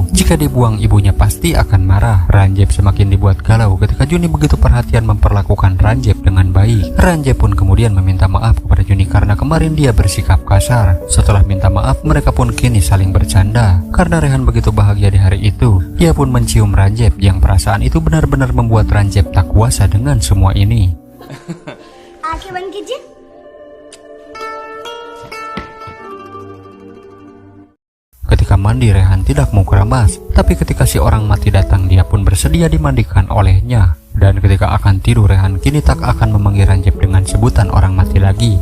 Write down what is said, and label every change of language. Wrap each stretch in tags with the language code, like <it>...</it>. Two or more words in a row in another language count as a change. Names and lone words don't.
<id>Jika dibuang, ibunya pasti akan marah. Ranjep semakin dibuat galau ketika Juni begitu perhatian memperlakukan Ranjep dengan baik. Ranjep pun kemudian meminta maaf kepada Juni karena kemarin dia bersikap kasar. Setelah minta maaf, mereka pun kini saling bercanda. Karena Rehan begitu bahagia di hari itu, dia pun mencium Ranjep yang perasaan itu benar-benar membuat Ranjep tak kuasa dengan semua ini.</id> <hi>आंखें बंद कीजिए।</hi> <id>Ketika mandi, Rehan tidak mau keramas, tapi ketika si orang mati datang, dia pun bersedia dimandikan olehnya. Dan ketika akan tidur, Rehan kini tak akan memanggil Ranjep dengan sebutan orang mati lagi.</id>